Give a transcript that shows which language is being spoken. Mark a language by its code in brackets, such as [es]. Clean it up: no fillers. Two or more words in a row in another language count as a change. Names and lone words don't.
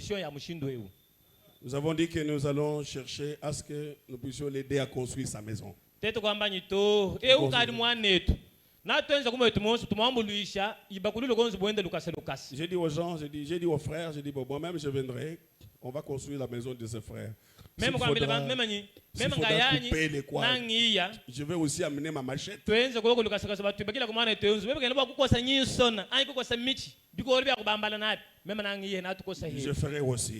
[fr] Nous avons dit que nous allons chercher à ce que nous puissions l'aider à construire sa maison. [lu] Teto kwamba nyito ukadi mwanetu. Na tuenza kumwe tumonso tumwambuluisha ibakulule konzo boende Lucas. [fr] J'ai dit aux gens, j'ai dit aux frères, j'ai dit bon, moi-même je viendrai, on va construire la maison de ses frères. Même quand même couper les coins, je vais aussi amener ma machette. Je ferai aussi.